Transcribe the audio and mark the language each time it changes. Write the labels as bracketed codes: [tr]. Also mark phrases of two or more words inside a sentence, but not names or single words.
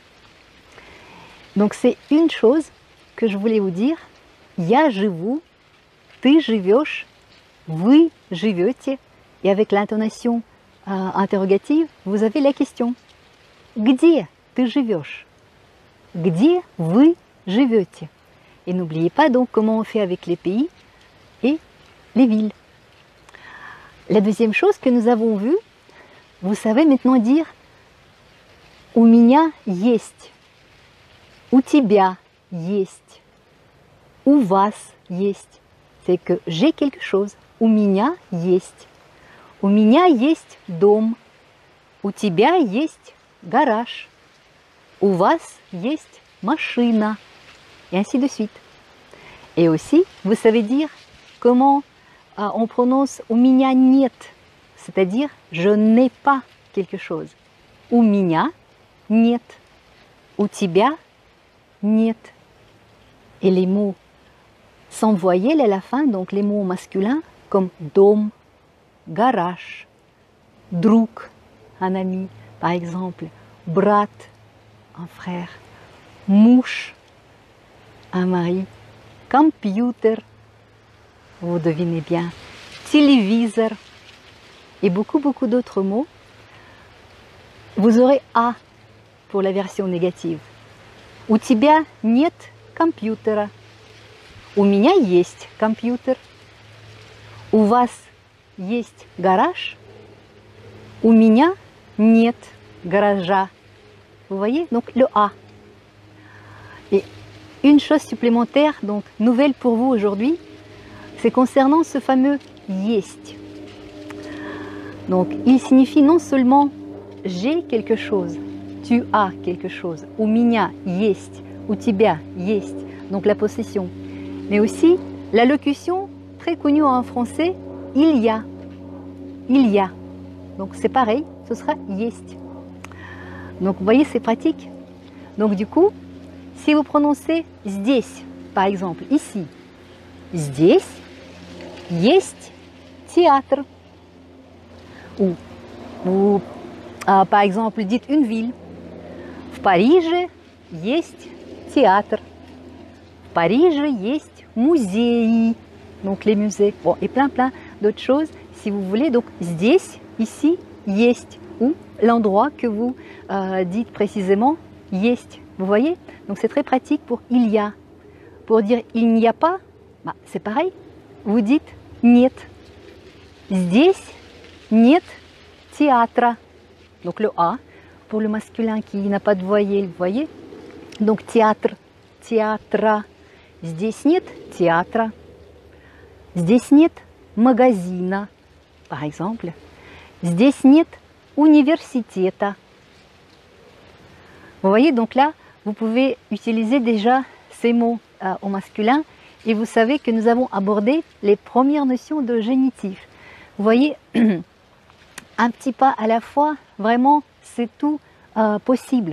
[fr] Donc c'est une chose que je voulais vous dire. [ru] Я живу, ты живешь, вы живете. [fr] Et avec l'intonation interrogative, vous avez la question. [ru] Где ты живешь? Где вы живете? [fr] Et n'oubliez pas donc comment on fait avec les pays et les villes. La deuxième chose que nous avons vue, vous savez maintenant dire [ru] у меня есть, у тебя есть, у вас есть. [fr] C'est que j'ai quelque chose. [ru] У меня есть. У меня есть дом. У тебя есть гараж. У вас есть машина. [fr] Et ainsi de suite. Et aussi, vous savez dire comment on prononce [ru] у меня нет, [fr] c'est-à-dire je n'ai pas quelque chose. [ru] У меня нет. У тебя нет. [fr] Et les mots sans voyelle à la fin, donc les mots masculins comme [ru] дом, гараж, друг, [fr] un ami, par exemple, брат, un frère, муж, un mari, computer, vous devinez bien, téléviseur et beaucoup d'autres mots. Vous aurez «а» pour la version négative. [ru] У тебя нет компьютера. У меня есть компьютер. У вас есть гараж. У меня нет гаража. [fr] Vous voyez, donc le «а». Et une chose supplémentaire, donc nouvelle pour vous aujourd'hui, c'est concernant ce fameux «есть». Donc il signifie non seulement j'ai quelque chose, tu as quelque chose, [ru] у меня есть, у тебя есть, [fr] donc la possession, mais aussi la locution très connue en français, il y a, donc c'est pareil, ce sera есть. Donc vous voyez, c'est pratique. Donc du coup, si vous prononcez здесь, par exemple, ici, [ru] здесь есть театр. [fr] Ou par exemple, dites une ville. [ru] В Париже есть театр. В Париже есть музей. [fr] Donc les musées. Bon, et plein d'autres choses si vous voulez. Donc здесь, ici, есть. Ou l'endroit que vous dites précisément, есть. Vous voyez? Donc c'est très pratique pour il y a. Pour dire il n'y a pas, bah, c'est pareil. Vous dites [ru] нет. Здесь нет театра. [fr] Donc le A pour le masculin qui n'a pas de voyelle, vous voyez? Donc théâtre, [ru] театра. Здесь нет театра. Здесь нет магазина, [fr] par exemple. [ru] Здесь нет университета. [fr] Vous voyez, donc là, vous pouvez utiliser déjà ces mots au masculin et vous savez que nous avons abordé les premières notions de génitif. Vous voyez, un petit pas à la fois, vraiment, c'est tout possible.